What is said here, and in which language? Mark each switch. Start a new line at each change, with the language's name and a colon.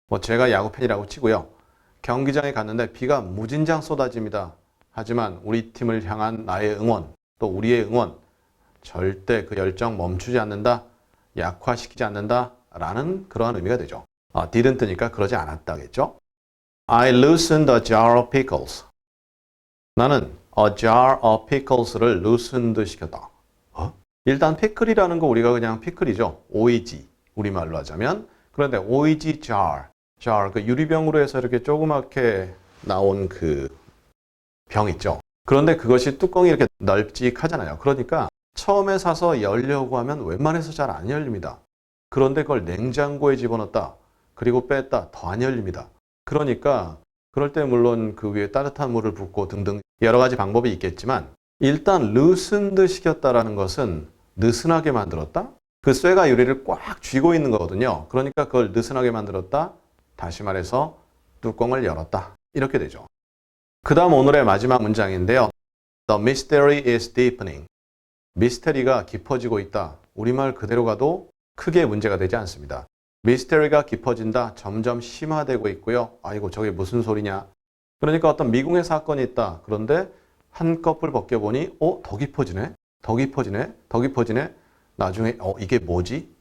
Korean: 제가 야구 팬이라고 치고요. 경기장에 갔는데 비가 무진장 쏟아집니다. 하지만 우리 팀을 향한 나의 응원, 또 우리의 응원, 절대 그 열정 멈추지 않는다. 약화시키지 않는다. 라는 그러한 의미가 되죠. didn't니까 그러지 않았다겠죠.
English: I loosened a jar of pickles.
Korean: 나는
English: a jar of pickles를 loosened
Korean: 시켰다. 일단 피클이라는 거 우리가 그냥 피클이죠. OEG 우리말로 하자면. 그런데 OEG jar 그 유리병으로 해서 이렇게 조그맣게 나온 그 병 있죠. 그런데 그것이 뚜껑이 이렇게 널찍하잖아요. 그러니까 처음에 사서 열려고 하면 웬만해서 잘 안 열립니다. 그런데 그걸 냉장고에 집어넣었다. 그리고 뺐다. 더 안 열립니다. 그러니까 그럴 때 물론 그 위에 따뜻한 물을 붓고 등등 여러 가지 방법이 있겠지만 일단 loosened 시켰다라는 것은 느슨하게 만들었다. 그 쇠가 유리를 꽉 쥐고 있는 거거든요. 그러니까 그걸 느슨하게 만들었다. 다시 말해서 뚜껑을 열었다. 이렇게 되죠. 그 다음 오늘의 마지막 문장인데요.
English: The mystery is deepening.
Korean: 미스테리가 깊어지고 있다. 우리말 그대로 가도 크게 문제가 되지 않습니다. 미스테리가 깊어진다. 점점 심화되고 있고요. 아이고 저게 무슨 소리냐. 그러니까 어떤 미궁의 사건이 있다. 그런데 한꺼풀 벗겨보니 더 깊어지네. 더 깊어지네. 더 깊어지네. 나중에 이게 뭐지?